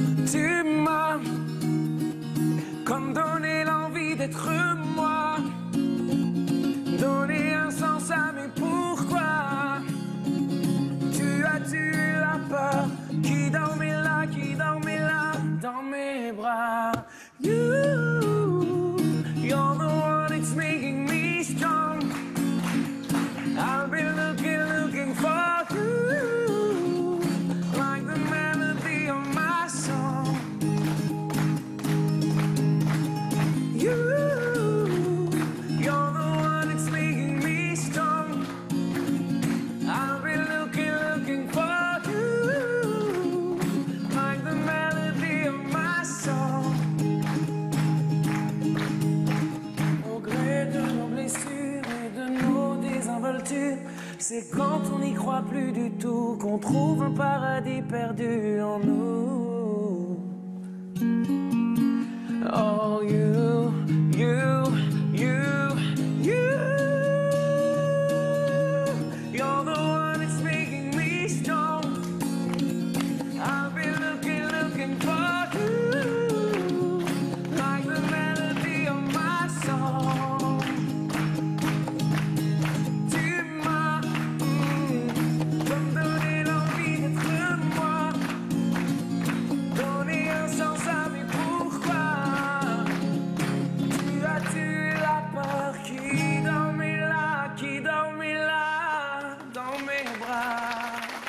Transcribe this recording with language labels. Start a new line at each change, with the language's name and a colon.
French: Tu m'as comme donné l'envie d'être moi, donner un sens à mes pourquoi. Tu as tué la peur qui dormait là dans mes bras.
English: You're the one that's making me strong. I've been looking for you, like the melody of my song. You're the one that's making me strong. I've been looking for you, like the melody of my song.
French: Au gré de nos blessures et de nos désinvoltures, c'est quand on n'y croit plus du tout qu'on trouve un paradis perdu en nous.
English: Oh, you, you're the one that's making me strong. I've been looking for you, like the melody of my song.
French: Tu m'as comme donné l'envie d'être moi, donné un sens à mes pourquoi. Tu as tué la peur qui dormait là dans mes bras.